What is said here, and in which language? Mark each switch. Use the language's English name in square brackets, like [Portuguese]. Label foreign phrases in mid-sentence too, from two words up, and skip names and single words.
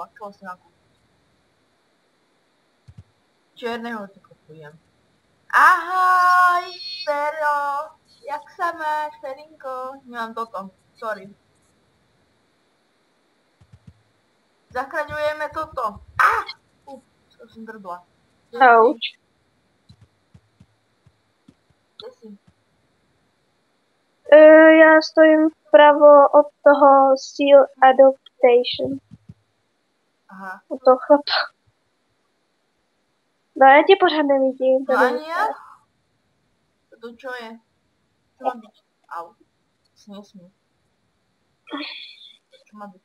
[Slovak] Akého si nakúpim? Čierneho si kupujem. Ahoj, Fero! Jak sa máš, Ferinko? Nemám toto, sorry. Zachraňujeme toto. To som drbla. Ouch. Kde si? [Czech] Já stojím vpravo od toho Seal Adaptation. Aha. Od toho chlapa. No já tě pořád nevidím. [Slovak] No ani ja? To čo je? Čo má byť? Au. Si nesmí. Čo má byť?